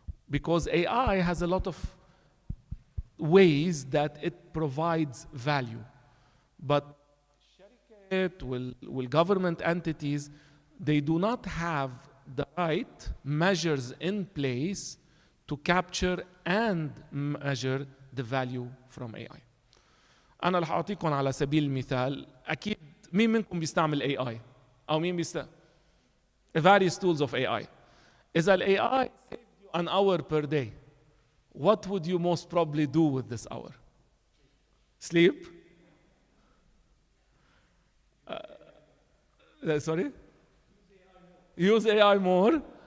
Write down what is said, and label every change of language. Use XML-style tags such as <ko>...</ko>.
<en>Because AI has a lot of ways that it provides value. But will government entities, they do not have the right measures in place to capture and measure the value from AI.</en> <ar>أنا رح أعطيكم على سبيل المثال، أكيد مين منكم بيستعمل AI؟ أو مين بيستعمل</ar> <en>various tools of AI.</en> <ar>إذا ال</ar> <en>AI saved you an hour per day, what would you most probably do with this hour? Sleep? Sorry? Use AI more.</en>